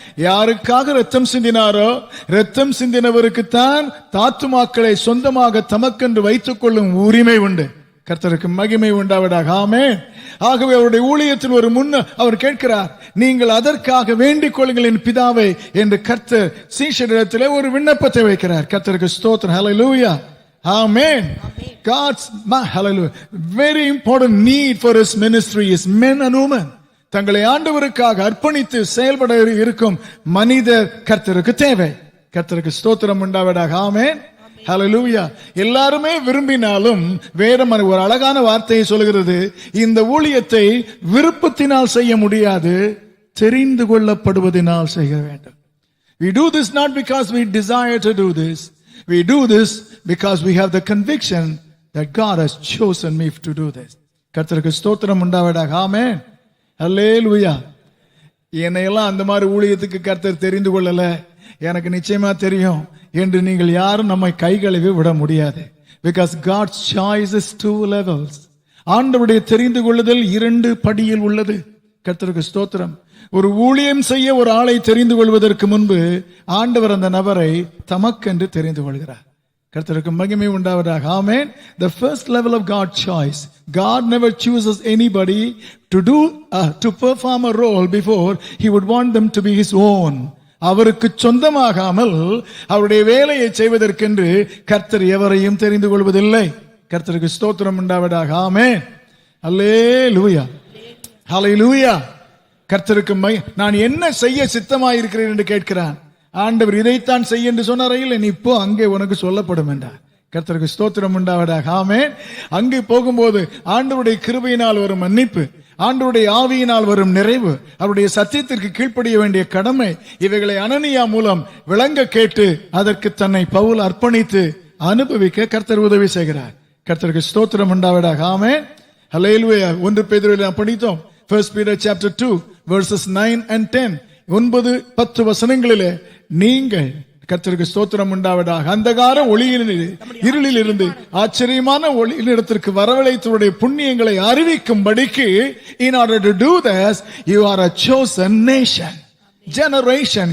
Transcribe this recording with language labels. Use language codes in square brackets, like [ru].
[ta] யாருக்காக ரத்தம் சிந்தினாரோ, ரத்தம் சிந்தினவருக்கு தான் தாத்துமாக்களை சொந்தமாக தமக்கென்று வைத்துக் கொள்ளும் உரிமை உண்டு. கர்த்தருக்கு மகிமை உண்டாவதாக. ஆமென். ஆகவே அவருடைய ஊழியத்தில் ஒரு அவர் கேட்கிறார், நீங்கள் அதற்காக வேண்டிக் கொள்ளுங்கள் என் பிதாவை என்று கர்த்தர் சீஷரிடத்திலே ஒரு விண்ணப்பத்தை வைக்கிறார். கர்த்தருக்கு ஸ்தோத்திரம், ஹல்லேலூயா, ஆமென். [en] God's hallelujah, very important need for his ministry is men and women. [ta] தங்களை ஆண்டவருக்காக அர்ப்பணித்து செயல்பட இருக்கும் மனிதர் கர்த்தருக்கு தேவை. கர்த்தருக்கு ஸ்தோத்திரம் உண்டாவதாக. ஆமென், ஹல்லேலூயா. எல்லாருமே விரும்பினாலும் வேற ஒரு அழகான வார்த்தையை சொல்கிறது, இந்த ஊழியத்தை விருப்பத்தினால் செய்ய முடியாது, தெரிந்து கொள்ளப்படுவதனால் செய்ய வேண்டும். [en] We do this not because we desire to do this. We do this because we have the conviction that God has chosen me to do this. [ta] கர்த்தருக்கு ஸ்தோத்திரம் உண்டாவதாக. ஆமென், அல்லேலூயா. என்னையெல்லாம் அந்த மாதிரி ஊழியத்துக்கு கர்த்தர் தெரிந்து கொள்ளல, எனக்கு நிச்சயமா தெரியும் என்று நீங்கள் யாரும் நம்மை கை கழுவி விட முடியாது. [en] Because God's choice is 2 levels. [ta] ஆண்டவருடைய தெரிந்து கொள்ளுதல் 2 படியில் உள்ளது. கர்த்தருக்கு ஸ்தோத்திரம். ஒரு ஊழியம் செய்ய ஒரு ஆளை தெரிந்து கொள்வதற்கு முன்பு ஆண்டவர் அந்த நபரை தமக்கென்று தெரிந்து கொள்கிறார். கர்த்தருக்கு மகிமை உண்டாவதாக. ஆமென். [en] The first level of God's choice. God never chooses anybody to perform a role before he would want them to be his own. [ta] அவருக்கு சொந்தமாகாமல் அவருடைய வேலையை செய்வதற்கென்று கர்த்தர் எவரையும் தெரிந்து கொள்வதில்லை. கர்த்தருக்கு ஸ்தோத்திரம் உண்டாவதாக. ஆமென், அல்லேலூயா, ஹல்லேலூயா. கர்த்தருக்கு நான் என்ன செய்ய சித்தமாயிருக்கிறேன் என்று கேட்கிறான். ஆண்டவர் இதைத்தான் செய்ய என்று சொன்னாரையில், இப்போ அங்கே உனக்கு சொல்லப்படும் என்றார். கர்த்தருக்கு ஸ்தோத்திரம் உண்டாவதாக. ஆமென். அங்கே போகும்போது ஆண்டவருடைய கிருபையினால் வரும் மன்னிப்பு, ஆண்டவருடைய ஆவியினால் வரும் நிறைவு, அவருடைய சத்தியத்திற்கு கீழ்ப்படிய வேண்டிய கடமை, இவைகளை அனனியா மூலம் விளங்க கேட்டு அதற்கு தன்னை பவுல் அர்ப்பணித்து அனுபவிக்க கர்த்தர் உதவி செய்கிறார். கர்த்தருக்கு ஸ்தோத்திரம் உண்டாவதாக. ஆமென், ஹல்லேலூயா. 1 பேதுருவிலே படித்தோம், [en] 1 Peter chapter 2 verses 9 and 10. [ta] 9-10 வசனங்களிலே நீங்கள், கர்த்தருக்கு ஸ்தோத்திரம் உண்டாவதாக, அந்தகார இருளில் இருந்து ஆச்சரியமான ஒளியினிடத்திற்கு வரவழைத்தவருடைய புண்ணியங்களை அறிவிக்கும்படிக்கு, [en] in order to do this you are a chosen nation, generation.